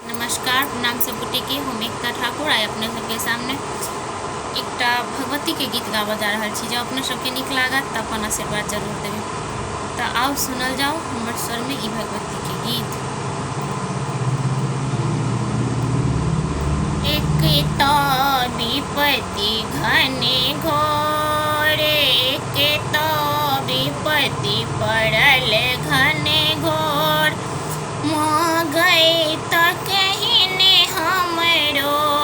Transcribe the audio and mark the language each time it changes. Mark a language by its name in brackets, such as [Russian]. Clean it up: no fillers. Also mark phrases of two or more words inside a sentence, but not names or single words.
[Maithili] नमस्कार प्रणाम सब गोटे के हम एकता ठाकुर आइ अपने सबके सामने एक भगवती के गीत गाबऽ जा रहा छी। जब अपने सबके निक लागत तो अपन आशीर्वाद जरूर देवे। तो आओ सुनल जाओ हमर स्वर में ई भगवती के गीत। एक तो विपत्ति घने घोर, एक तो विपत्ति पड़ल घने घोर, मोह गई तो कहीं ने हमरो